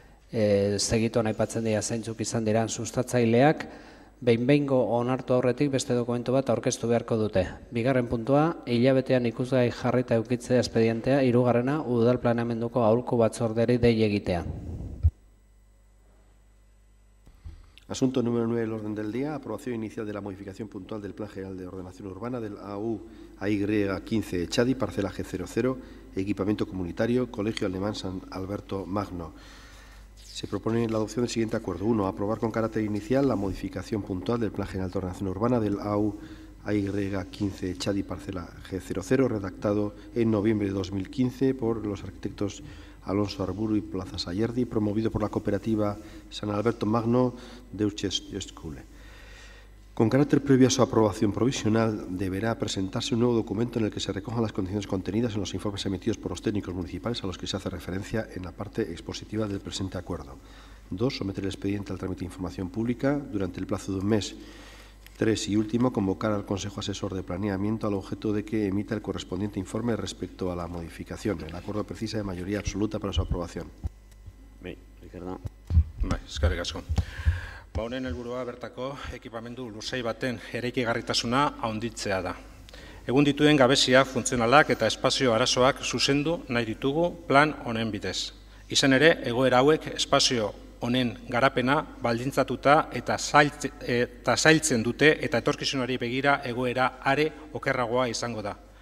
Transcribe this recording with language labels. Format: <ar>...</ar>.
<eu>Segituan aipatzen dira zeintzuk izan diran sustatzaileak, behin-behingo onartu aurretik beste dokumentu bat aurkeztu beharko dute. Bigarren puntua, hilabetean ikusgai jarrita eukitzea espedientea, hirugarrena udal planeamenduko aholku batzorderi dei egitea.</eu> <es>Asunto número 9 del orden del día, aprobación inicial de la modificación puntual del Plan General de Ordenación Urbana del AU-AY15 Echadi, parcela G00, equipamiento comunitario, Colegio Alemán San Alberto Magno. Se propone la adopción del siguiente acuerdo. 1. Aprobar con carácter inicial la modificación puntual del Plan General de Ordenación Urbana del AU-AY15 Echadi, parcela G00, redactado en noviembre de 2015 por los arquitectos Alonso Arburu y Plaza Sayerdi, promovido por la cooperativa San Alberto Magno de Uchescule. Con carácter previo a su aprobación provisional, deberá presentarse un nuevo documento en el que se recojan las condiciones contenidas en los informes emitidos por los técnicos municipales a los que se hace referencia en la parte expositiva del presente acuerdo. 2. Someter el expediente al trámite de información pública durante el plazo de un mes. 3. Y último, convocar al Consejo Asesor de Planeamiento al objeto de que emita el correspondiente informe respecto a la modificación. El acuerdo precisa de mayoría absoluta para su aprobación. Ricardo.</es> <eu>Eskerrik asko. Honen helburua bertako ekipamendu lursai baten eraikigarritasuna handitzea da. Egun dituen gabezia funtzionalak eta espazio arazoak zuzendu nahi ditugu plan honen bidez. Izan ere, egoera hauek espazio honen garapena baldintzatuta eta zailtzen dute eta etorkizunari begira egoera are okerragoa izango da.</eu>